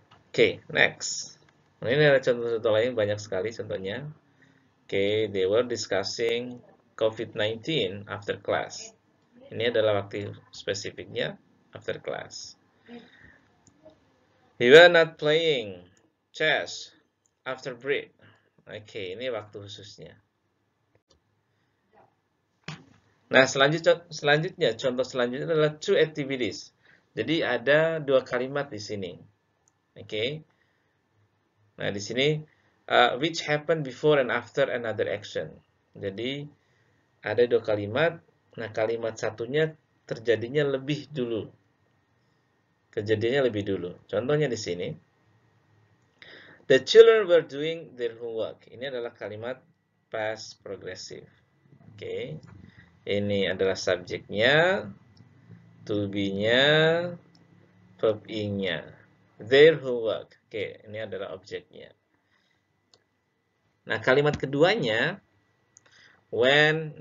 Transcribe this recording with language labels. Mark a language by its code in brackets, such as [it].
[en] Oke, next. [id] Nah, ini ada contoh-contoh lain, banyak sekali contohnya. [en] Oke, they were discussing COVID-19 after class. [id] Ini adalah waktu spesifiknya [en] after class. We were not playing chess after break. [id] Oke, ini waktu khususnya. Nah, selanjutnya, contoh selanjutnya adalah [en] two activities. [id] Jadi ada 2 kalimat di sini. Oke. Nah, di sini [en] which happened before and after another action. [id] Jadi ada 2 kalimat. Nah, kalimat satunya terjadinya lebih dulu. Kejadiannya lebih dulu. Contohnya di sini. [en] The children were doing their homework. [id] Ini adalah kalimat past progressive. Oke. Ini adalah subjeknya, to be-nya, verb ing-nya. [en] Their homework. [id] Oke, ini adalah objeknya. Nah, kalimat keduanya, when.